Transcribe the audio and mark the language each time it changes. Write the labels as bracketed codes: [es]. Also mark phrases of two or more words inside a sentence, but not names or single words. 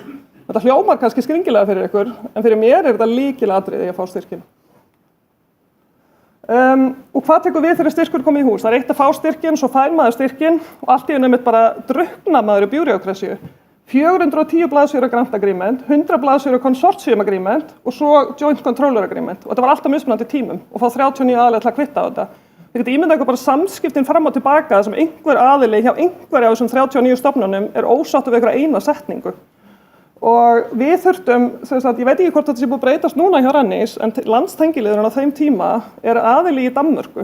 [is] Þetta hljómar kannski skringilega fyrir ykkur en fyrir mér er þetta lykilatriði að fá styrkinn. Og hvað tekur við þegar styrkur komið í hús? Það er eitt að fá styrkinn, svo fær maður styrkinn og allt í einu einmitt bara drukkna maður í bjúrókrasíu. 410 blaðsíður [en] grant agreement, [is] 100 blaðsíður [en] consortium agreement [is] og svo [en] joint controller agreement. [is] Og þetta var alltaf mismunandi tímum og fá 39 aðilega til að kvitta á þetta. Þið getið ímyndað ykkur bara samskiptin fram og tilbaka sem einhver aðili hjá einhverja af þessum 39 stofnunum er ósáttur við einhverja eina setningu. Og við þurftum, ég veit ekki hvort þetta sé búið að breytast núna hjá Rannsóknaþing, en landstengiliðurinn á þeim tíma er aðili í Danmörku.